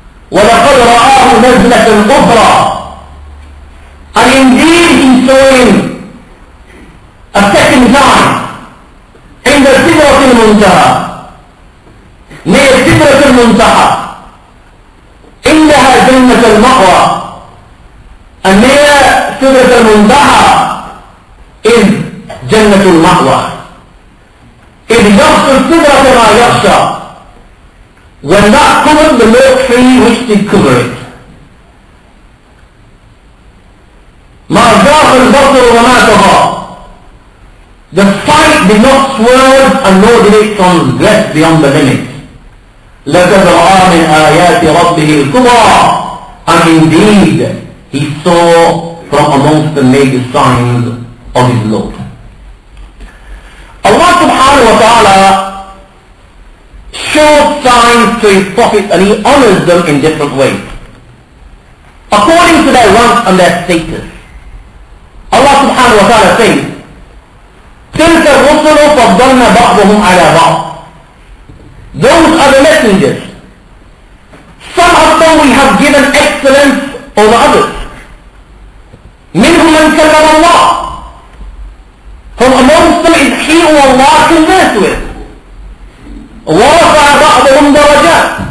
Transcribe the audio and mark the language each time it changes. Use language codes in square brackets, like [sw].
[ar] وَلَقَدْ رَآهُ نَزْلَةً أُخْرَى. [en] And indeed he saw him a second time [ar] عند سدرة المنتهى, near سدرة المنتهى, عندها جنة المأوى. [en] And near سدرة المنتهى is جنة المأوى. [ar] إذ يغشى السدرة ما يغشى. [en] When that covered the low tree which did cover it. [ar] ما زاغ البصر وما طغى. [en] The sight did not swerve and nor did it transgress beyond the limit. [ar] لَقَدْ رَآ مِنْ آيَاتِ رَبِّهِ الْكُبْرَى. [en] And indeed he saw from amongst the major signs of his Lord. Allah subhanahu wa ta'ala shows signs to his prophets and he honors them in different ways, according to their rank and their status. Allah subhanahu wa ta'ala says, [ar] تِلْكَ الرُّسُلُ فَضَّلْنَا بَعْضُهُمْ عَلَى بَعْضٍ. [en] Those are the messengers. Some of them we have given excellence over others. [ar] مِنْهُمْ مَنْ كَلَّمَ اللَّهُ. [en] From amongst them is he who Allah conversed with. [ar] وَرَفَعَ بَعْضُهُمْ دَرَجَاتٍ.